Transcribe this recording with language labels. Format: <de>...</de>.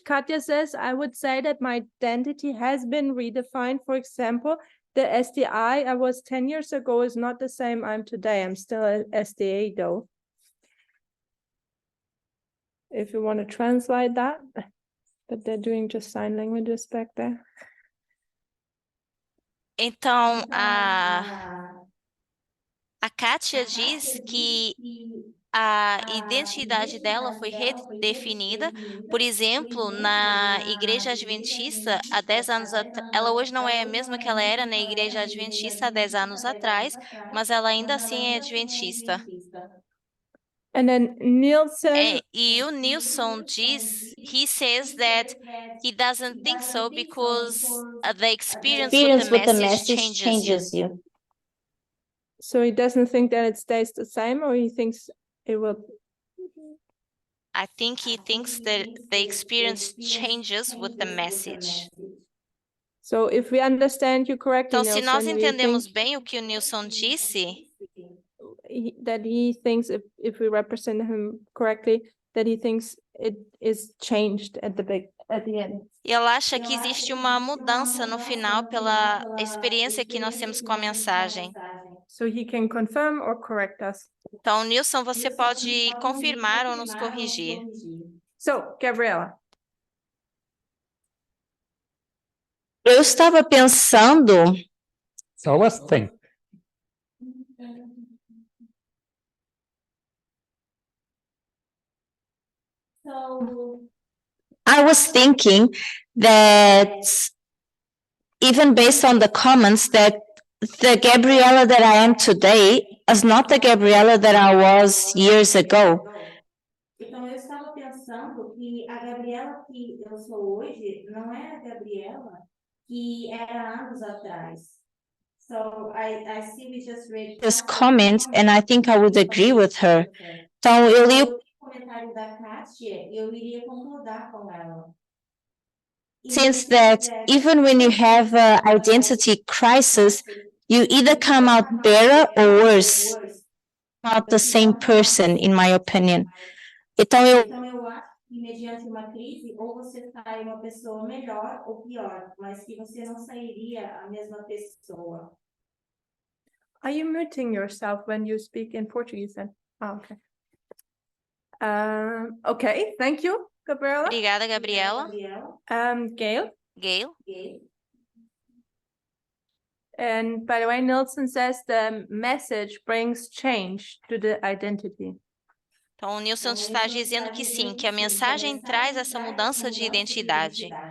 <en>Katya says, I would say that my identity has been redefined. For example, the SDI I was 10 years ago is not the same I'm today. I'm still a SDA though. If you want to translate that, but they're doing just sign languages back there.</en> <pt>Então, a Kátia diz que a identidade dela foi redefinida. Por exemplo, na Igreja Adventista, há 10 anos atrás, ela hoje não é a mesma que ela era na Igreja Adventista há 10 anos atrás, mas ela ainda assim é adventista.</pt> <en>And then Neil says,</en> <pt>E o Nilson diz,</pt> <en>he says that he doesn't think so because the experience with the message changes you. so he doesn't think that it stays the same, or he thinks it will. I think he thinks that the experience changes with the message. So if we understand you correctly,</en> <pt>Então, se nós</pt> <en>Nilson, we</en> <pt>entendemos</pt> <en>think</en> <pt>bem o que o Nilson disse,</pt> <en>that he thinks if we represent him correctly, that he thinks it is changed at the end.</en> <pt>ele acha que existe uma mudança no final pela experiência que nós temos com a mensagem.</pt> <en>So he can confirm or correct us.</en> <pt>Então, Nilson, você pode confirmar ou nos corrigir.</pt> <en>So, Gabriela.</en> <pt>Eu estava pensando</pt> <en>So I was thinking, that even based on the comments that the Gabriela that I am today is not the Gabriela that I was years ago.</en> <pt>Então, eu estava pensando que a Gabriela que eu sou hoje não é a Gabriela que era anos atrás.</pt> <en>So, I see we just read This comment, and I think I would agree with her.</en> <pt>Então, eu li o comentário da Kátia, eu iria concordar com ela.</pt> <en>since that even when you have an identity crisis, you either come out better or worse, not the same person, in my opinion.</en> <pt>Então, Então, eu acho que mediante uma crise, ou você sai uma pessoa melhor ou pior, mas que você não sairia a mesma pessoa.</pt> <en>Are you muting yourself when you speak in Portuguese then? Oh, okay. Okay, thank you, Gabriela.</en> <pt>Obrigada, Gabriela.</pt> <en>Gail. Gayle. And by the way, Nilsson says the message brings change to the identity.</en> <pt>Então, o Nilson está dizendo que sim, que a mensagem traz essa mudança de identidade.</pt>